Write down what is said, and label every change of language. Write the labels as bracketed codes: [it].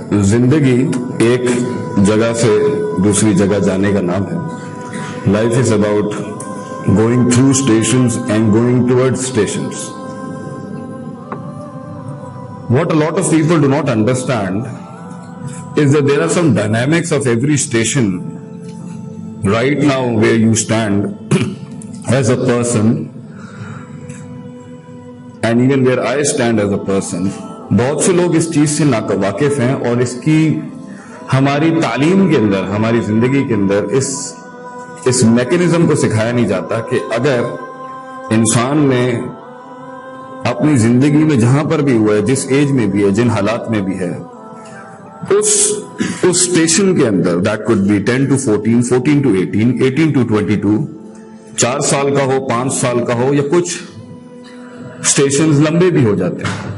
[hi] जिंदगी एक जगह से दूसरी जगह जाने का नाम है। [en] Life is about going through stations and going towards stations. What a lot of people do not understand is that there are some dynamics of every station right now where you stand as a person and even where I stand as a person. [hi] बहुत से लोग इस चीज से नावाकिफ हैं और इसकी हमारी तालीम के अंदर, हमारी जिंदगी के अंदर इस मैकेनिज्म को सिखाया नहीं जाता कि अगर इंसान ने अपनी जिंदगी में जहां पर भी हुआ है, जिस एज में भी है, जिन हालात में भी है, उस स्टेशन के अंदर, [en] that could be 10 to 14, 14 to 18, 18 to 22, [hi] 4 साल का हो, 5 साल का हो, या कुछ स्टेशंस लंबे भी हो जाते हैं।